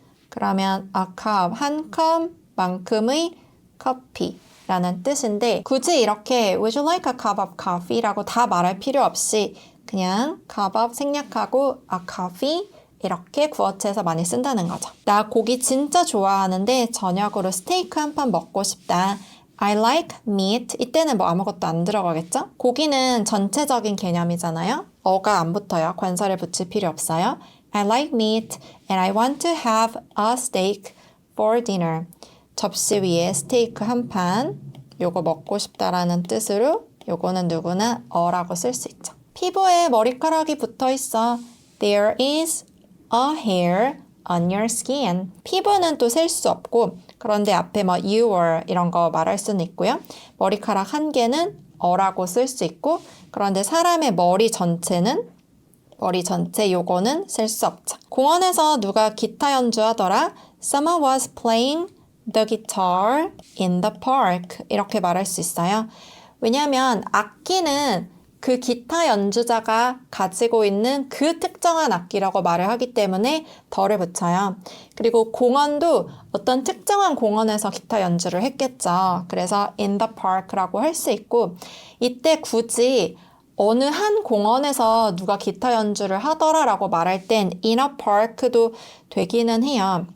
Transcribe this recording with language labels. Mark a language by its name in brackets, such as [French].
[Korean] 그러면 [English] a cup, [Korean] 한 컵만큼의 커피라는 뜻인데 굳이 이렇게 [English] Would you like a cup of coffee [Korean] 라고 다 말할 필요 없이 그냥 cup of 생략하고 a coffee 이렇게 구어체에서 많이 쓴다는 거죠. 나 고기 진짜 좋아하는데 저녁으로 스테이크 한 판 먹고 싶다. [English] I like meat. [Korean] 이때는 뭐 아무것도 안 들어가겠죠? 고기는 전체적인 개념이잖아요. 어가 안 붙어요. 관사를 붙일 필요 없어요. [English] I like meat and I want to have a steak for dinner. [Korean] 접시 위에 스테이크 한 판. 요거 먹고 싶다라는 뜻으로 요거는 누구나 어라고 쓸 수 있죠. 피부에 머리카락이 붙어 있어. [English] There is a hair on your skin. [Korean] 피부는 또 셀 수 없고 그런데 앞에 뭐 your 이런 거 말할 수는 있고요. 머리카락 한 개는 어라고 쓸 수 있고 그런데 사람의 머리 전체는 머리 전체 요거는 셀 수 없죠. 공원에서 누가 기타 연주하더라. [English] Someone was playing the guitar in the park. [Korean] 이렇게 말할 수 있어요. 왜냐하면 악기는 그 기타 연주자가 가지고 있는 그 특정한 악기라고 말을 하기 때문에 더를 붙여요. 그리고 공원도 어떤 특정한 공원에서 기타 연주를 했겠죠. 그래서 [English] in the park [Korean] 라고 할 수 있고 이때 굳이 어느 한 공원에서 누가 기타 연주를 하더라라고 말할 땐 [English] in a park [Korean] 도 되기는 해요.